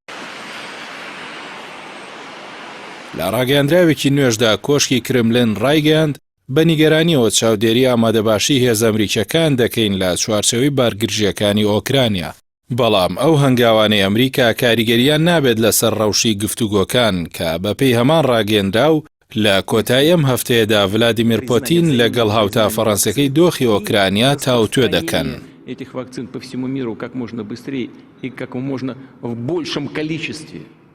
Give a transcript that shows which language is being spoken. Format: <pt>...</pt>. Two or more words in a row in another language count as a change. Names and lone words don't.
<ckb>لە ڕاگەاندراوێکی نوێژدا کۆشکی کرملن ڕایگەاند بە نیگەرانیەوە چاودێری ئامادەباشی هێز ئەمریکیەکان دەکەین لە چوارچەوەی بارگرژیەکانی ئۆکرانیا. بەڵام ئەو هەنگاوانەی ئەمریکا کاریگەریان نابێت لەسەر ڕەوشی گفتوگۆکان کە بەپێی هەمان ڕاگەاندرا و لە کۆتایی ئەم هەفتەیەدا ڤلادیمیر پۆتین لەگەڵ هاوتا فەڕەنسیەکەی دۆخی ئۆکرانیا تاوتوێ دەکەن.</ckb> <ru>этих вакцин по всему миру как можно быстрее и как можно в большем количестве.</ru>